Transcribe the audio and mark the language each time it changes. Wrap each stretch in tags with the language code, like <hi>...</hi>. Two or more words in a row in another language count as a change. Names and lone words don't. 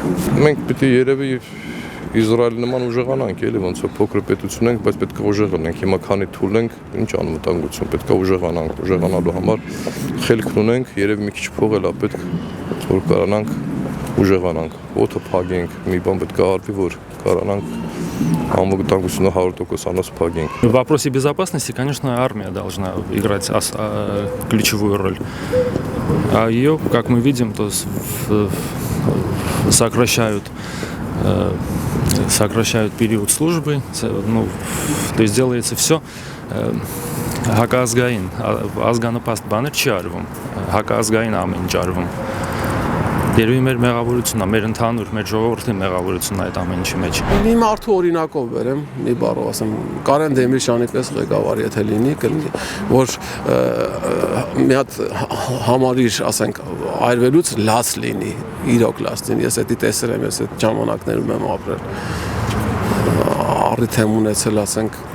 <hy>Մենք պիտի երևի Իսրայելի նման ուժեղանանք, էլի ոնց որ փոքր պետություն ենք, բայց պետք է ուժեղ լինենք։ Հիմա քանի թույլ ենք, ինչ անվտանգություն, պետք է ուժեղանանք, ուժեղանալու համար խելք ունենք, երևի մի քիչ փող էլ է պետք, որ կարողանանք ուժեղանանք, օդը փակենք, մի բան պետք է արվի, որ կարողանանք անվտանգությունը 100% փակենք։</hy> <ru>В вопросе безопасности, конечно, армия должна играть ключевую роль. А ее, как мы видим, то сокращают период службы, ну, то есть делается все</ru> <hy>հակազգային ազգանպաստ բաներ չի արվում, հակազգային ամեն ինչ արվում։ Երևի մեր մեղավորությունն է, մեր ընդհանուր, մեր ժողովրդի մեղավորությունն է այդ ամեն ինչի մեջ։ Մի մարդու օրինակով բերեմ, մի բառով ասեմ, Կարեն Դեմիրճյանի պես ղեկավար եթե լինի, կլինի, որ մի հատ համարիր, ասենք, այրվելուց լաց լինի, իրոք լաց լինի, ես դա տեսել եմ, ես այդ ժամանակներում եմ ապրել։ Առիթ եմ ունեցել, ասենք,</hy>